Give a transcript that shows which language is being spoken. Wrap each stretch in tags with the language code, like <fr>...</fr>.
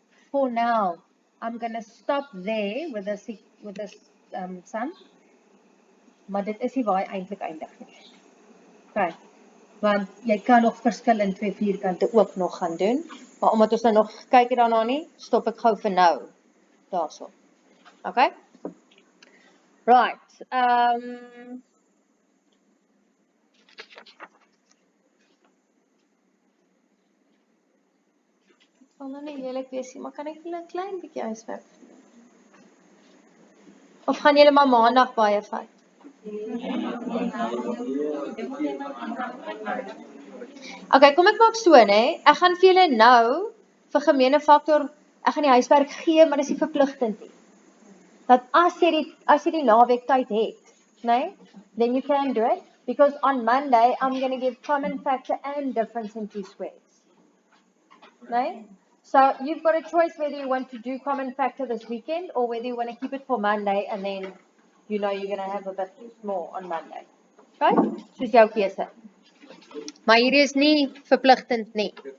<en>For now, I'm going to stop there with this sum.</en> <af>Maar dit is nie waar hy eintlik eindig nie. Okay. Want jy kan nog verskil in 2 vierkante ook nog gaan doen. Maar omdat ons nou nog kyk daarna nie, stop ek gou vir nou daarso. Okay? Right. Sal nou nie lelik wees nie, maar kan ek julle 'n klein bietjie huiswerk doen? Of gaan julle maar maandag baie vat? Okay, kom ek maak so, né? Ek gaan vir julle nou vir gemeene faktor, ek gaan die huiswerk gee, maar dis nie verpligtend nie. Dat as jy die naweek tyd het, né?</af> <en>Then you can do it because on Monday I'm going to give common factor and difference in two squares. Né? So you've got a choice whether you want to do common factor this weekend or whether you want to keep it for Monday and then you know you're going to have a bit more on Monday.</en> <af>Okay? Soos jou keuse. Maar hierdie is nie verpligtend nie.</af>